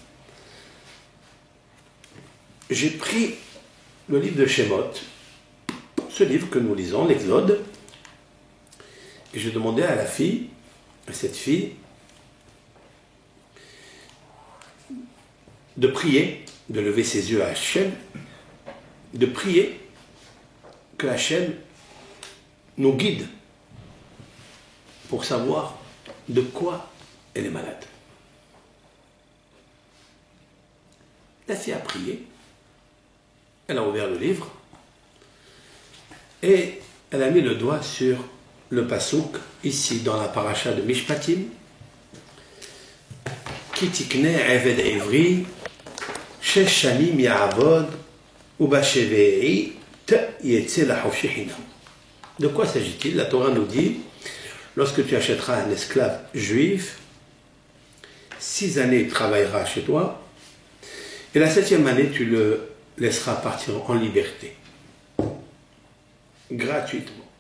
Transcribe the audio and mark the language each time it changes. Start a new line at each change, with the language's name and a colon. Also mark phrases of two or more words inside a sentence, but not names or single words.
French: J'ai pris le livre de Shemot, ce livre que nous lisons, l'Exode, et je demandais à cette fille, de prier, de lever ses yeux à Hachem, de prier que Hachem nous guide pour savoir de quoi elle est malade. La fille a prié, elle a ouvert le livre et elle a mis le doigt sur le pasouk, ici dans la paracha de Mishpatim,
Hebrew: כי תקנה עבד עברי שש שנים יעבד ובשביעית יצא לחפשי חנם.
French: De quoi s'agit-il? La Torah nous dit, lorsque tu achèteras un esclave juif, 6 années il travaillera chez toi, et la 7e année tu le laisseras partir en liberté, gratuitement.